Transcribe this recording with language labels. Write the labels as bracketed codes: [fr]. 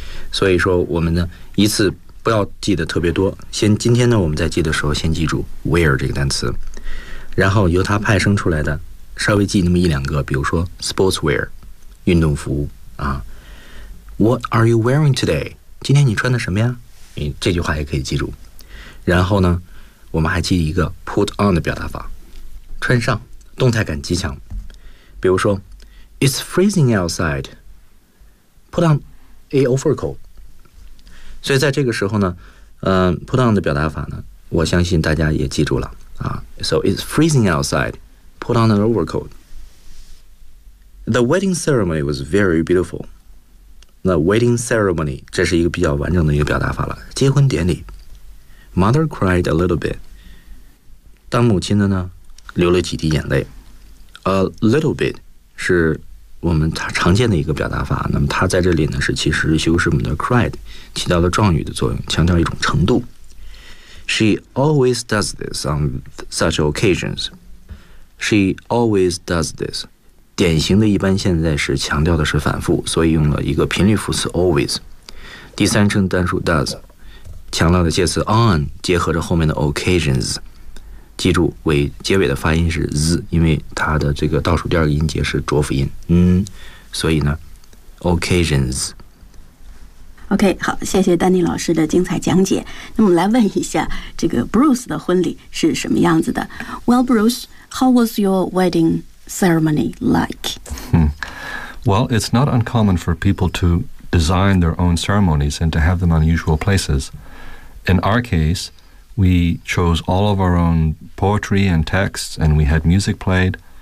[zh] 所以说我们呢一次不要记得特别多，先今天呢我们在记的时候先记住 wear 这个单词，然后由它派生出来的稍微记那么一两个，比如说 sportswear 运动服啊。 [en] What are you wearing today? [zh] 今天你穿的什么呀，这句话也可以记住。然后呢我们还记一个 put on 的表达法，穿上，动态感极强。比如说 [en] It's freezing outside, put on a overcoat。 [zh] 所以在这个时候呢put on 的表达法呢我相信大家也记住了啊。 [en] So it's freezing outside, put on an overcoat. The wedding ceremony was very beautiful. [zh] 那 wedding ceremony 这是一个比较完整的一个表达法了，结婚典礼。 [en] Mother cried a little bit, [zh] 当母亲的呢流了几滴眼泪。 A little bit 是我们常见的一个表达法，那么它在这里呢是其实修饰我们的 cried， 起到了状语的作用，强调一种程度。 [en] She always does this on such occasions. She always does this， [zh] 典型的一般现在是强调的是反复，所以用了一个频率副词 always， 第三称单数 does， 强调的介词 on 结合着后面的 occasions。记住尾结尾的发音是 z， 因为它的这个倒数第二个音节是浊辅音，嗯，所以呢 occasions。 OK， 好，谢谢丹尼老师的精彩讲解。那么来问一下这个 Bruce 的婚礼是什么样子的。 [en] Well Bruce, how was your wedding ceremony like?、 Well, it's not uncommon for people to design their own ceremonies and to have them on unusual places. In our caseWe chose all of our own poetry and texts, and we had music played.